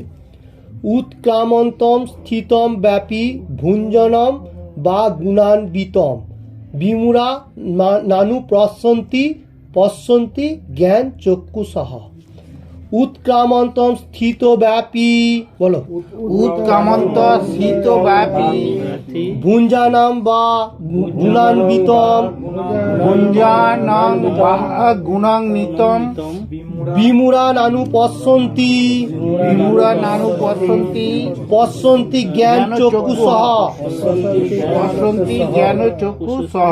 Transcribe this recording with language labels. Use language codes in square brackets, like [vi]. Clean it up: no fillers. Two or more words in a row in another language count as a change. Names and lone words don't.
[sa] উৎক্রামন্তম স্থিতম ব্যাপী ভুঞ্জনম বা গুণান্বিতম বিমূঢ়া নানু পশ্যন্তি জ্ঞান চক্ষুষঃ। উৎক্রামন্তম স্থিত ব্যাপী, বলো। উৎক্রামন্ত স্থিত ব্যাপী ভুঞ্জানাম বা গুণান্বিতম ভুঞ্জানাং বা গুণান্বিতম বিমূঢ়া নানু পশ্যন্তি পশ্যন্তি জ্ঞান চক্ষুষঃ। পশ্যন্তি জ্ঞান চক্ষুষঃ।